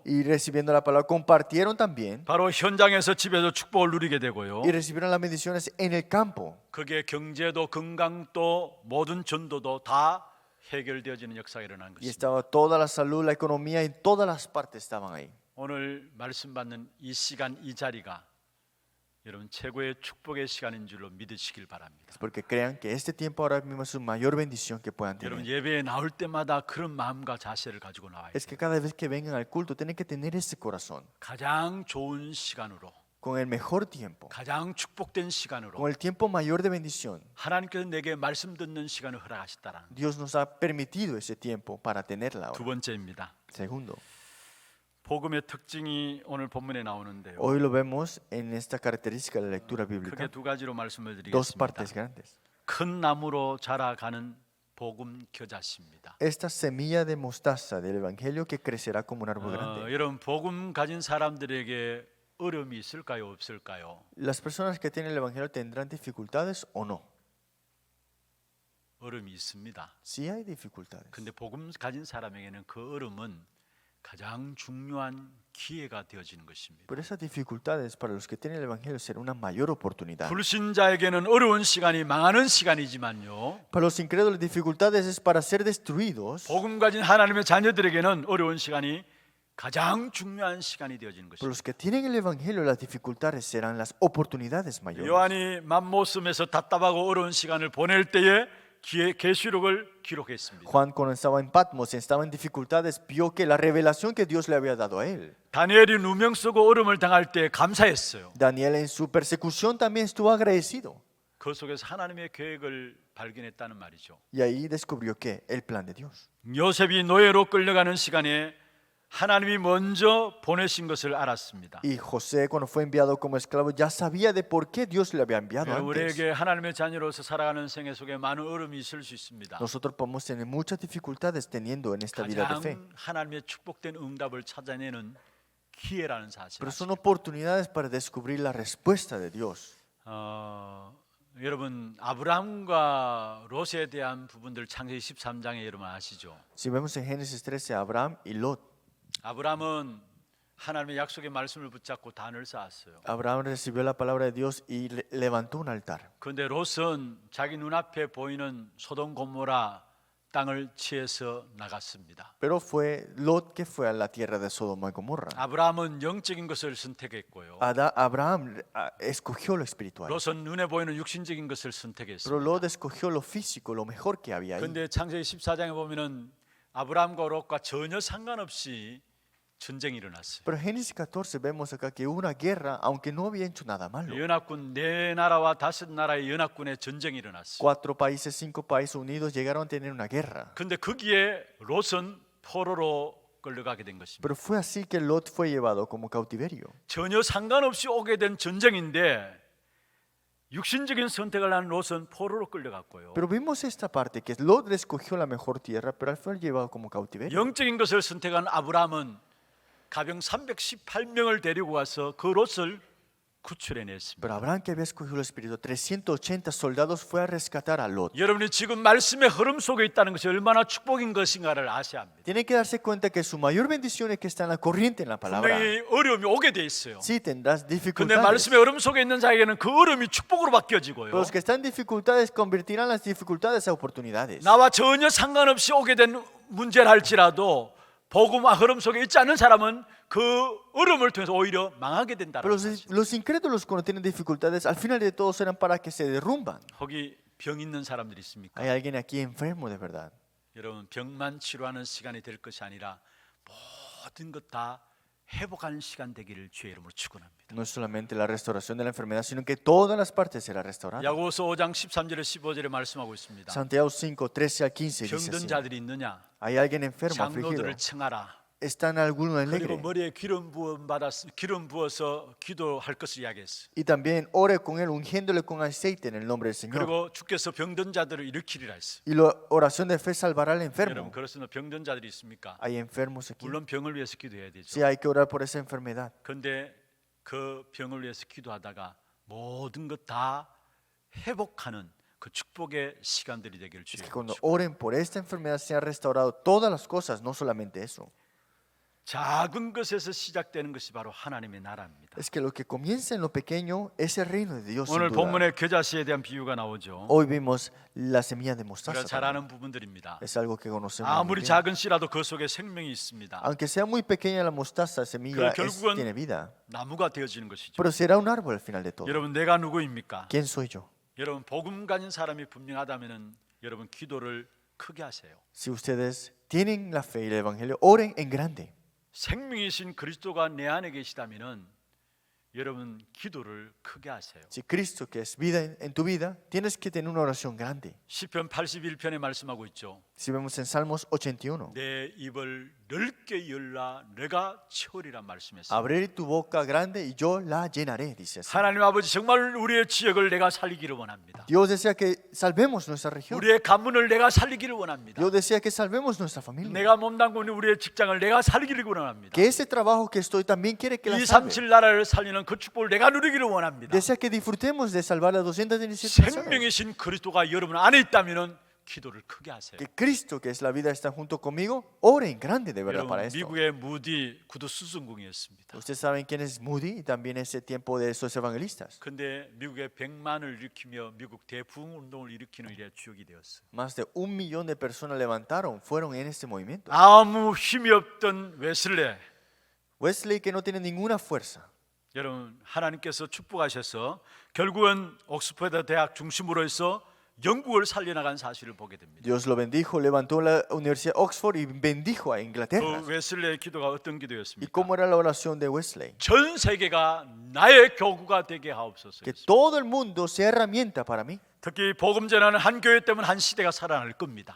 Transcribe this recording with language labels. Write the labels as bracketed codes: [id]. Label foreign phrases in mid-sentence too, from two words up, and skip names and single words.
[es] Y recibiendo la palabra, compartieron también. [ko] 바로 현장에서 집에서 축복을 누리게 되고요. [es] Y recibieron las bendiciones en el campo. [ko] 그게 경제도 건강도 모든 전도도 다 해결되어지는 역사가 일어난 [es] Y [ko] 것입니다. [es] estaba toda la salud, la economía, en todas las partes estaban ahí. [ko] 오늘 말씀 받는 이 시간 이 자리가 여러분 최고의 축복의 시간인 줄로 믿으시길 바랍니다. [es] Es porque crean que este tiempo ahora mismo es su mayor bendición que puedan [ko] 여러분 [es] tener. [ko] 예배에 나올 때마다 그런 마음과 자세를 가지고 나와야 [es] Es [ko] 돼요. [es] que cada vez que vengan al culto tienen que tener ese corazón, [ko] 가장 좋은 시간으로 [es] con el mejor tiempo, [ko] 가장 축복된 시간으로 [es] con el tiempo mayor de bendición. [ko] 하나님께서 내게 말씀 듣는 시간을 허락하셨다라는 [es] Dios nos ha permitido ese tiempo para tenerla [ko] 두 [es] ahora. [ko] 번째입니다. [es] Segundo, [ko] 복음의 특징이 오늘 본문에 나오는데요. [es] hoy lo vemos en esta característica de la lectura [ko] 크게 [es] bíblica. [ko] 두 가지로 말씀을 [es] Dos [ko] 드리겠습니다. [es] partes grandes. [ko] 큰 나무로 자라가는 복음 겨자씨입니다. [es] Esta semilla de mostaza del evangelio que crecerá como un árbol grande. [ko] 여러분 복음 가진 사람들에게 어려움이 있을까요, 없을까요? [es] Las personas que tienen el evangelio tendrán dificultades o no. [ko] 어려움이 있습니다. [es] Sí hay dificultades. [ko] 근데 복음 가진 사람에게는 그 어려움은 가장 중요한 기회가 되어지는 것입니다. [es] Pero esas dificultades para los que tienen el evangelio será una mayor oportunidad. [ko] 불신자에게는 어려운 시간이 망하는 시간이지만요. [es] Para los incrédulos dificultades es para ser destruidos. [ko] 복음 가진 하나님의 자녀들에게는 어려운 시간이 가장 중요한 시간이 되어지는 [es] Para los [ko] 것입니다. [es] que tienen el Evangelio, las dificultades serán las oportunidades mayores. [ko] 요한이 맘모섬에서 답답하고 어려운 시간을 보낼 때에 계시록을 기록했습니다. [es] Juan, cuando estaba en Patmos, estaba en dificultades, vio que la revelación que Dios le había dado a él. [ko] 다니엘이 누명 쓰고 어려움을 당할 때 감사했어요. [es] Daniel en su persecución también estuvo agradecido. [ko] 그 속에서 하나님의 계획을 발견했다는 말이죠. [es] Y ahí descubrió que el plan de Dios. [ko] 요셉이 노예로 끌려가는 시간에 하나님이 먼저 보내신 것을 알았습니다. [es] Y José, cuando fue enviado como esclavo, ya sabía de por qué Dios le había enviado antes. [ko] 우리에게 하나님의 자녀로서 살아가는 생애 속에 많은 어려움이 있을 수 있습니다. [es] Nosotros podemos tener muchas dificultades teniendo en esta vida de fe. [ko] 가장 하나님의 축복된 응답을 찾아내는 기회라는 사실. [es] Pero son oportunidades para descubrir la respuesta de Dios. [ko] 여러분 아브라함과 롯에 대한 부분들 창세기 13장에 여러분 아시죠? [es] Si vemos en Génesis 13, Abraham y Lot. [ko] 아브라함은 하나님의 약속의 말씀을 붙잡고 단을 쌓았어요. [es] Abraham recibió la palabra de Dios y levantó un altar. [ko] 그런데 롯은 자기 눈앞에 보이는 소돔 고모라 땅을 취해서 나갔습니다. [es] Pero fue Lot que fue a la tierra de Sodoma y Gomorra. [ko] 아브라함은 영적인 것을 선택했고요. [es] Abraham escogió lo espiritual. [ko] 롯은 눈에 보이는 육신적인 것을 [es] Pero [ko] 선택했습니다. [es] Lot escogió lo físico, lo mejor que había ahí. [ko] 그런데 창세기 14장에 보면은 아브라함과 롯과 전혀 상관없이 전쟁이 일어났어요. [es] Pero en Génesis 14 vemos acá que hubo una guerra, aunque no había hecho nada malo. [ko] 연합군 네 나라와 다섯 나라의 연합군의 전쟁이 일어났어요. [es] 4 países, 5 países unidos llegaron a tener una guerra. [ko] 그런데 거기에 롯은 포로로 끌려가게 된 것입니다. [es] Pero fue así que Lot fue llevado como cautiverio. [ko] 전혀 상관없이 오게 된 전쟁인데 육신적인 선택을 한 롯은 포로로 끌려갔고요. [es] Pero vimos esta parte, que Lot escogió la mejor tierra, pero al fue llevado como cautiverio. [ko] 영적인 것을 선택한 아브라함은 가병 318명을 데리고 와서 그 롯을 구출해냈습니다. [es] Pero Abraham, que había escogido el espíritu, 380 soldados fue a rescatar a Lot. [ko] 여러분이 지금 말씀의 흐름 속에 있다는 것이 얼마나 축복인 것인가를 아셔야 합니다. [es] Tienen que darse cuenta que su mayor bendición es que está en la corriente en la palabra. [ko] 분명히 어려움이 오게 돼 있어요. [es] Sí, tendrás [ko] 근데 [es] dificultades. [ko] 말씀의 흐름 속에 있는 자에게는 그 어려움이 축복으로 바뀌어지고요. [es] Pero los que están en dificultades convertirán las dificultades a oportunidades. [ko] 나와 전혀 상관없이 오게 된 문제를 할지라도 복음과 흐름 속에 있지 않은 사람은 그 어려움을 통해서 오히려 망하게 된다는 [es] Pero [ko] 사실. [es] los incrédulos cuando tienen dificultades, al final de todo serán para que se derrumban. [ko] 거기 병 있는 사람들이 있습니까? [es] Hay alguien aquí enfermo de verdad. [ko] 여러분 병만 치료하는 시간이 될 것이 아니라 모든 것 다 회복하는 시간 되기를 주의 이름으로 축원합니다. [es] No es solamente la restauración de la enfermedad, sino que todas las partes serán restauradas. [ko] 야고보서 5장 13절에 15절에 말씀하고 있습니다. [es] Santiago 5, 13 al 15 dice [ko] 병든 [es] así. [ko] 자들이 있느냐? [es] Hay alguien enfermo, afligido. [ko] 장로들을 청하라. [es] ¿Están alguno [ko] 그리고 [es] alegre? [ko] 머리에 기름 부어서 기도할 것을 이야기했어요. [es] Y también ore con él, ungiéndole con aceite en el nombre del Señor. [ko] 그리고 주께서 병든 자들을 일으키리라 했어요. [es] Y la oración de fe salvará al [ko] 여러분 [es] enfermo. [ko] 그렇습니다. 병든 자들이 있습니까? [es] Hay enfermos aquí. [ko] 물론 병을 위해서 기도해야 되죠. [es] Sí, hay que orar por esa enfermedad. [ko] 그런데 그 병을 위해서 기도하다가 모든 것 다 회복하는 그 축복의 시간들이 되기를 [es] Es que [ko] 주여. [es] cuando oren por esta enfermedad se han restaurado todas las cosas, no solamente eso. [ko] 작은 것에서 시작되는 것이 바로 하나님의 나라입니다. [es] Es que lo que comienza en lo pequeño es el reino de Dios. [ko] 오늘 [es] Sin duda. [ko] 본문에 겨자씨에 대한 비유가 나오죠. [es] Hoy vimos la semilla de [ko] 우리가 [es] mostaza. [ko] 잘 [es] también. [ko] 아는 부분들입니다. [es] Es algo que conocemos. muy [ko] 아무리 [es] bien. [ko] 작은 씨라도 그 속에 생명이 있습니다. [es] Aunque sea muy pequeña la mostaza, semilla [ko] Pero 결국은 [es] tiene vida. [ko] 나무가 되어지는 것이죠. [es] Pero será un árbol al final de todo. [ko] 여러분 내가 누구입니까? [es] ¿Quién soy yo? [ko] 여러분 복음 가진 사람이 분명하다면은 여러분 기도를 크게 하세요. [es] Si ustedes tienen la fe y el evangelio, oren en grande. [ko] 생명이신 그리스도가 내 안에 계시다면은 여러분 기도를 크게 하세요. [es] Si Cristo, que es vida en tu vida, tienes que tener una oración grande. [ko] 시편 81편에 말씀하고 있죠. [es] Si vemos en Salmos 81, [ko] 내 입을 넓게 열라 내가 채우리란 말씀했어요. [es] abrir tu boca grande y yo la llenaré, dice así. [ko] 하나님 아버지 정말 우리의 지역을 내가 살리기를 원합니다. [es] Dios desea que salvemos nuestra región. [ko] 우리의 가문을 내가 살리기를 원합니다. [es] Dios desea que salvemos nuestra familia. [ko] 내가 몸담고 있는 우리의 직장을 내가 살리기를 원합니다. [es] Que ese trabajo que estoy también quiere que la 237 salve. [ko] 나라를 살리는 그 축복을 내가 누리기를 원합니다. [es] Desea que disfrutemos de salvar a 217 personas. [ko] 생명이신 그리스도가 여러분 안에 있다면은 기도를 크게 하세요. [es] Que Cristo, que es la vida, está junto conmigo. Oren grande de verdad para [ko] 여러분 [es] esto. [ko] 미국의 무디 구두 수승궁이었습니다. [es] Ustedes saben quién es Moody y también ese tiempo de esos evangelistas. [ko] 근데 미국의 100만을 일으키며 미국 대부흥 운동을 일으키는 일에 주역이 되었어요. [es] Más de 1 millón de personas levantaron, fueron en este movimiento. [ko] 아무 힘이 없던 웨슬레 [es] Wesley que no tiene ninguna fuerza. [ko] 여러분, 하나님께서 축복하셔서 결국은 옥스퍼드 대학 중심으로 해서 영국을 살려나간 사실을 보게 됩니다. [es] Dios lo bendijo, levantó la Universidad de Oxford y bendijo a [ko] 그 [es] Inglaterra. [ko] 웨슬리의 기도가 어떤 [es] ¿Y [ko] 기도였습니까? [es] cómo era la oración de Wesley? [ko] 전 세계가 나의 교구가 되게 하옵소서. [es] Que todo el mundo sea herramienta para mí. [ko] 특히 복음 전하는 한 교회 때문에 한 시대가 살아날 겁니다.